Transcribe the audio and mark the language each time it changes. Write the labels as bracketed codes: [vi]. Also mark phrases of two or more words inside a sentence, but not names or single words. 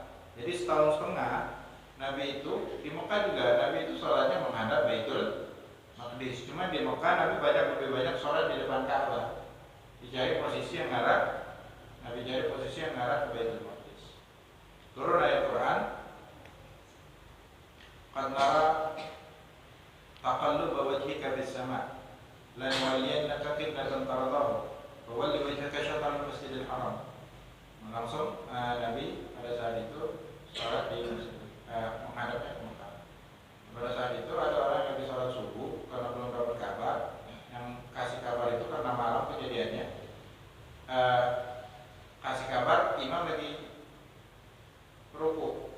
[id] Jadi 1,5 tahun Nabi itu di Mekah juga Nabi itu sholatnya menghadap Baitul Maqdis. Cuma di Mekah Nabi lebih banyak sholat di depan Ka'bah. Dicari posisi yang ngarah, Nabi cari posisi yang ngarah ke Baitul Maqdis. Turun ayat Quran, [ar] قد نرى تقلب وجهك في السماء فلنولينك قبلة ترضاها فول وجهك شطر المسجد الحرام. [id] Langsung Nabi pada saat itu sholat di menghadapnya ke Mekah. Pada saat itu ada orang yang habis sholat subuh karena belum dapat kabar. Yang kasih kabar itu karena malam kejadiannya, kasih kabar imam lagi ruku.